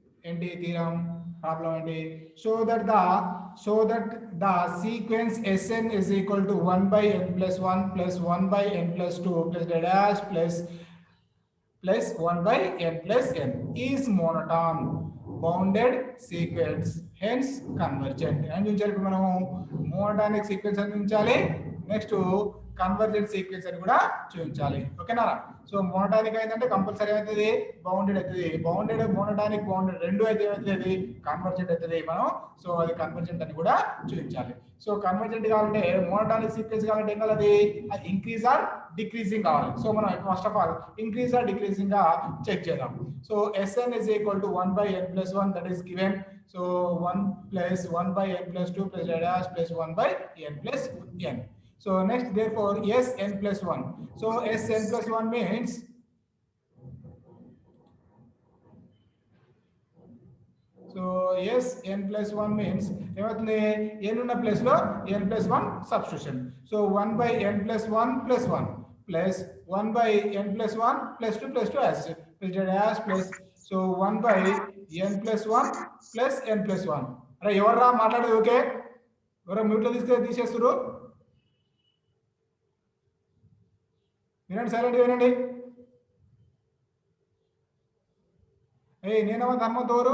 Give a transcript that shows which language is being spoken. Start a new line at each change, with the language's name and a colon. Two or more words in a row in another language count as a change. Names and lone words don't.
English: ఏంటి theorem problem ఏంటి so that the sequence Sn is equal to 1 by n plus 1 plus 1 by n plus 2 plus dash plus 1 by n plus n is monotone bounded sequence hence convergent and usually మనం monotonic sequence అందించాలి next convergent sequence
Telugu: అని కూడా చూపించాలి ఓకేనా
English: so monotonic అయిందంటే కంపల్సరీ
Telugu: అవుతుంది బౌండెడ్ అవుతుంది
English: bounded monotonic bounded
Telugu: రెండు అయితే అవుతుంది కన్వర్జెంట్ అవుతుంది మనం సో అది కన్వర్జెంట్ అని కూడా చూపించాలి
English: so convergent
Telugu: కావాలంటే
English: monotonic sequence
Telugu: కావాలంటే ఏం కావాలి అది
English: increase or decreasing
Telugu: కావాలి సో మనం
English: first of all increase or decreasing
Telugu: గా చెక్ చేద్దాం సో
English: Sn is equal to 1 by n plus 1 that is given so 1 plus 1 by n plus 2 plus dash plus 1 by n plus n. So next therefore Sn plus 1. So Sn plus 1 means so Sn plus 1 means
Telugu: ఏమవుతుంది n ఉన్న ప్లేస్ లో
English: n plus 1 substitution. So 1 by n plus 1 plus 1 plus 1 by n plus 1 plus 2 plus 2 as plus dash plus so 1 by n plus 1 plus n plus 1.
Telugu: అరే ఎవర్రా మాట్లాడేది ఓకే ఎవరో మ్యూట్ లో తీసేస్తారు వినండి సైలెంట్ వినండి నేనేమో హనుమంత్ ఎవరు